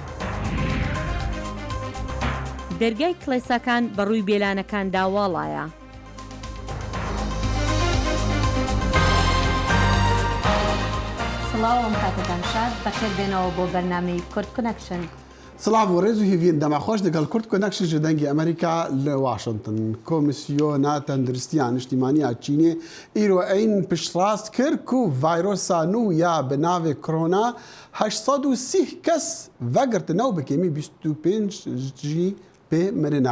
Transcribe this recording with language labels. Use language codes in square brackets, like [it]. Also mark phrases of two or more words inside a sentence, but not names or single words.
[ckb] دەرگای کڵێساکان بەڕووی بێلانەکاندا واڵایە. سڵاوم کاتتان شاد بەخێر بێنەوە بۆ بەرنامەی کورد کۆنەکشن. [ku] سڵاو و ڕێز و هیڤین دەماخۆش دەگەڵ کورد کۆنەکشن ji dengê Amerîka li Washington. Komîsyona Tenduristiya Niştimaniya Çînê îro eyn piştrast kir ku vayrosa nû ya bi navê korona 830 kes vegirtine û bi kêmî 25 jî pê mirine.